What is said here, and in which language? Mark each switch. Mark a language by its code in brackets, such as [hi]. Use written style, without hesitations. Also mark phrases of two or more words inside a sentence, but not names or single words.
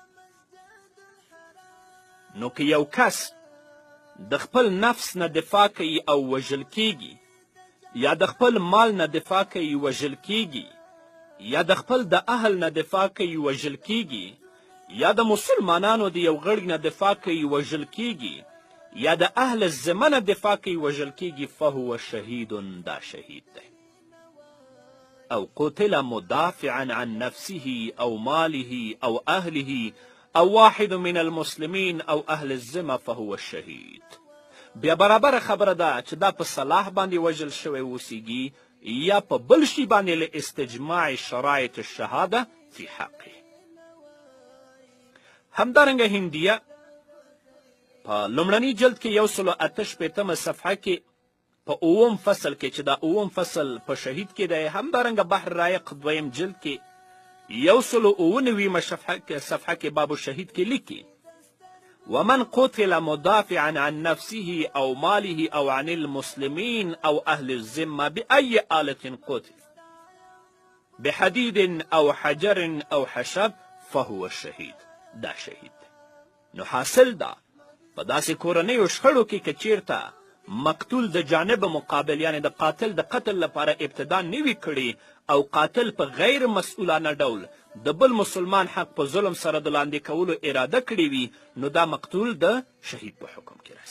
[ps] نو که یو کس د خپل نفس نه دفاع کوي او وژل کیږي یا د خپل مال نه دفاع کوي وژل کیږي یا د خپل د اهل نه دفاع کوي وژل کیږي یا د مسلمانانو د یو غړي نه دفاع کوي وژل کیږي یا د اهل الذمه نه دفاع کوي وژل کیږي [ar] فهو شهید [ps] دا شهید دی. [ar] او قتل مدافعا عن نفسه او ماله او اهله او واحد من المسلمین او اهل الذمه فهو الشهید. [ps] بیا برابر خبره ده چې دا په صلاح باندې وژل شوی اوسیږي یا په بل شي باندې له [ar] استجماع شرایط الشهاده فی حقه. [ps] همدارنګه هندیه په لومړني جلد کې 188 صفحه کې په اووم فصل کې چې دا اووم فصل په شهید کې دی همدارنګه بحر رایق دویم جلد کې [ar] 199 [ps] صفحه کې باب الشهید کې لیکي [ar] ومن قتل مدافعا عن نفسه او ماله او عن المسلمين او اهل الذمه بأي آلة قتل بحديد او حجر او حشب فهو الشهید [ps] دا شهید. نو حاصل دا په داسې کورنیو شخړو کې که چیرته مقتول د جانب مقابل یعنی د قاتل د قتل لپاره ابتدا نوي کړي او قاتل په غیر مسئولانه ډول د بل مسلمان حق په ظلم سره د لاندې کولو اراده کړې وي نو دا مقتول د شهید په حکم کې راځي.